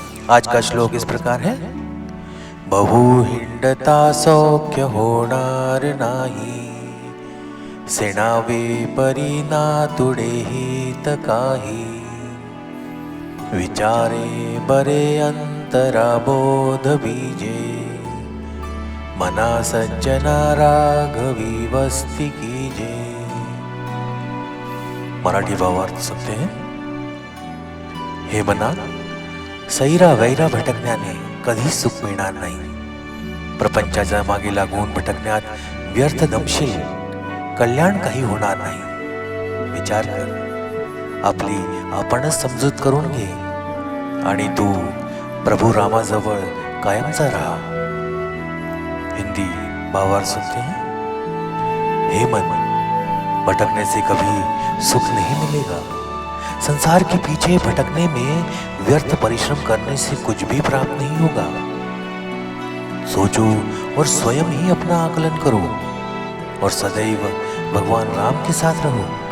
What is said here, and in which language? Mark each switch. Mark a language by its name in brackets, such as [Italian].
[Hindi] आज का श्लोक इस प्रकार है। [Marathi] बहु हिंडता सौख्य होणार नाही, सेणावे परी ना तुडे हित काही, विचारे बरे अंतरा बोध बीजे, मना सज्जना राघवी वस्ती कीजे। [Hindi] मराठी भावार्थ सुनते हैं। [Marathi] हे मना, सैरा वैरा भटकण्याने कधी सुख मिळणार नाही। प्रपंचाच्या मागे लागून भटकण्यात व्यर्थ दमशील, कल्याण काही होणार नाही। विचार कर, आपली आपणच समजूत करून घे आणि तू प्रभू रामाजवळ कायमचा राहा। [Hindi] हिंदी भावार्थ सुनते हैं। हे मन, भटकने से कभी सुख नहीं मिलेगा। संसार के पीछे भटकने में व्यर्थ परिश्रम करने से कुछ भी प्राप्त नहीं होगा। सोचो और स्वयं ही अपना आकलन करो और सदैव भगवान राम के साथ रहो।